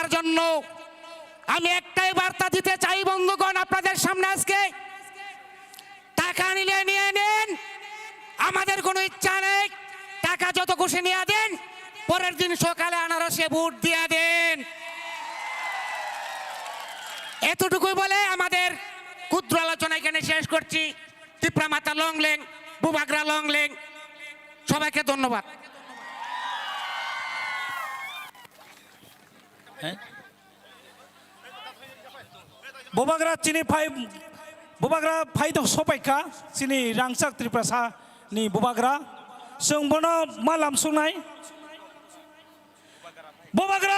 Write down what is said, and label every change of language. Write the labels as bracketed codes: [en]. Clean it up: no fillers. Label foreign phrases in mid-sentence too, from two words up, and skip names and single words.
[bn] জন্য আমি একটাই বার্তা দিতে চাই বন্ধুগণ আপনাদের সামনে আজকে টাকা নিলে নিয়ে নেন আমাদের কোনো ইচ্ছা নেই টাকা যত খুশি নিয়ে দেন পরের দিন সকালে আনারসে ভোট দিয়ে দেন এতটুকুই বলে আমাদের ক্ষুদ্র আলোচনা এখানে শেষ করছি ত্রিপুরা মাতা [trp] লংলেং বুবাগ্রা লংলেং [bn] সবাইকে ধন্যবাদ [trp] Bobagra chini phai to sopaika chini rangsak Triprasa ni Bobagra sungbono malam sungai Bobagra